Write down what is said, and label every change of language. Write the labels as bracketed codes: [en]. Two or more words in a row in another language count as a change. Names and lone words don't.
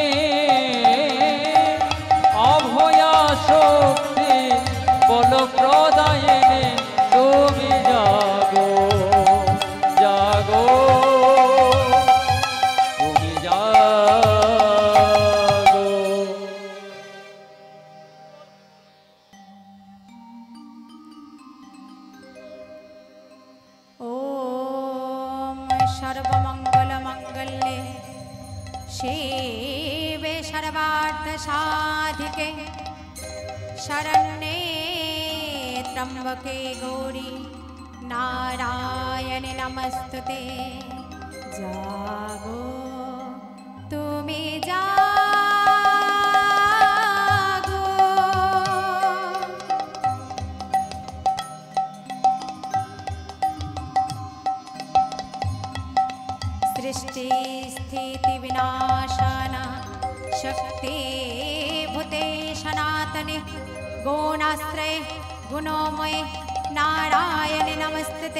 [bn] অভয়া শক্তি বল প্রদায়িনী তুমি জাগো, জাগো তুমি জাগো। [sa] ওম সর্বমঙ্গলমঙ্গলে শিবে সর্বার্থ সাধিকে শরণ্যে ত্র্যম্বকে গৌরী নারায়ণে নমস্তুতে। [bn] জাগো তুমি জাগো, [sa] सृष्टि स्थिति विनाशन शक्ति भूते सनातने गुणाश्रय गुणोमय नारायण नमस्ते।